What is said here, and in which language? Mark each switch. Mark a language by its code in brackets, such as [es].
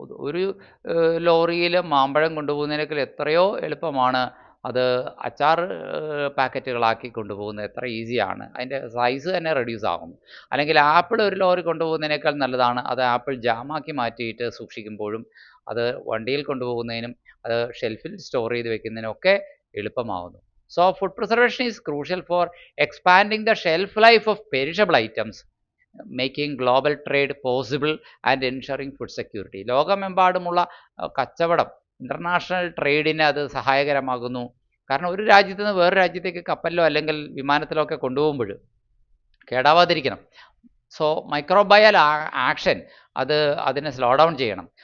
[ml] ഒരു ലോറിയിൽ മാമ്പഴം കൊണ്ടുപോകുന്നതിനേക്കാൾ എത്രയോ എളുപ്പമാണ് അത് അച്ചാർ പാക്കറ്റുകളാക്കി കൊണ്ടുപോകുന്നത്. എത്ര ഈസിയാണ്, അതിൻ്റെ സൈസ് തന്നെ റെഡ്യൂസ് ആകുന്നു. അല്ലെങ്കിൽ ആപ്പിൾ ഒരു ലോറി കൊണ്ടുപോകുന്നതിനേക്കാൾ നല്ലതാണ് അത് ആപ്പിൾ ജാമാക്കി മാറ്റിയിട്ട് സൂക്ഷിക്കുമ്പോഴും അത് വണ്ടിയിൽ കൊണ്ടുപോകുന്നതിനും അത് ഷെൽഫിൽ സ്റ്റോർ ചെയ്ത് വെക്കുന്നതിനും ഒക്കെ എളുപ്പമാകുന്നു. [en] So food preservation is crucial for expanding the shelf life of perishable items, making global trade possible and ensuring food security. [ml] ലോകമെമ്പാടുമുള്ള കച്ചവടം, ഇൻ്റർനാഷണൽ ട്രേഡിന് അത് സഹായകരമാകുന്നു. കാരണം ഒരു രാജ്യത്ത് നിന്ന് വേറെ രാജ്യത്തേക്ക് കപ്പലിലോ അല്ലെങ്കിൽ വിമാനത്തിലോ ഒക്കെ കൊണ്ടുപോകുമ്പോൾ കേടാവാതിരിക്കണം. സോ മൈക്രോബയൽ ആക്ഷൻ അതിനെ സ്ലോ ഡൗൺ ചെയ്യണം.